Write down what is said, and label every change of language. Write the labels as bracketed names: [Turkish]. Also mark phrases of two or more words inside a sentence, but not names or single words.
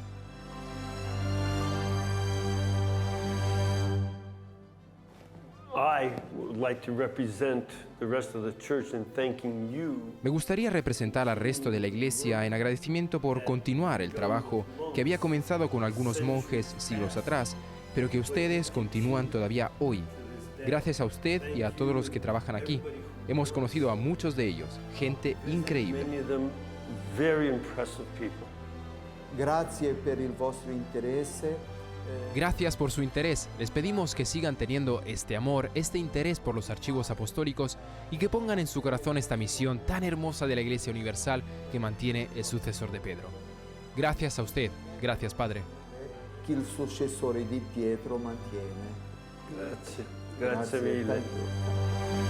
[Spanish] Me gustaría representar al resto de la Iglesia en agradecimiento por continuar el trabajo que había comenzado con algunos monjes siglos atrás, pero que ustedes continúan todavía hoy. Gracias a usted y a todos los que trabajan aquí. Hemos conocido a muchos de ellos, gente increíble. [Italian] Grazie per il vostro interesse. [Spanish] Gracias por su interés. Les pedimos que sigan teniendo este amor, este interés por los archivos apostólicos y que pongan en su corazón esta misión tan hermosa de la Iglesia Universal que mantiene el sucesor de Pedro. Gracias a usted. Gracias, Padre. [Italian] Che il successore di Pietro mantiene. Grazie mille. Tanto.